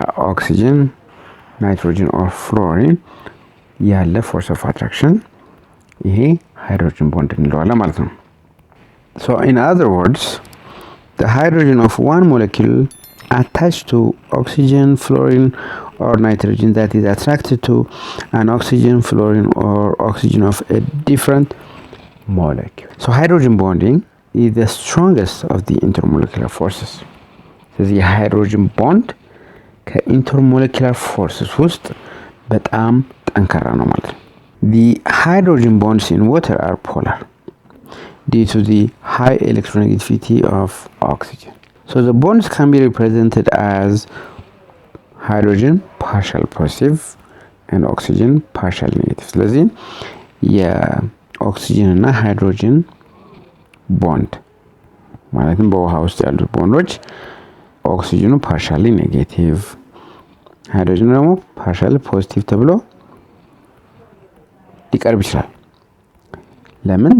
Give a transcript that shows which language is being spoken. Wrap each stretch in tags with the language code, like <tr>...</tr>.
<am>ኦክሲጅን፣ ናይትሮጅን ኦር ፍሎሪን ያለ ፎርስ ኦፍ አትራክሽን ይሄ ሃይድሮጅን ቦንድ እንለዋለን ማለት ነው።</am> <en>So in other words, the hydrogen of one molecule attached to oxygen, fluorine or nitrogen that is attracted to an oxygen, fluorine or oxygen of a different molecule. So hydrogen bonding is the strongest of the intermolecular forces.</en> <am>ስለዚህ የሃይድሮጅን ቦንድ ከኢንተርሞለኪላር ፎርስስ ውስጥ በጣም ጠንካራ ነው ማለት ነው።</am> <en>The hydrogen bonds in water are polar due to the high electronegativity of oxygen. So the bonds can be represented as hydrogen partial positive and oxygen partial negative.</en> <am>ስለዚህ የኦክሲጅን እና ሃይድሮጅን ቦንድ ማለትም በውሃ ውስጥ ያሉት ቦንዶች ኦክሲጅኑ ፓርሻሊ ኔጌቲቭ፣ ሃይድሮጅኑ ደግሞ ፓርሻሊ ፖዚቲቭ ተብሎ ሊቀርብ ይችላል። ለምን?</am>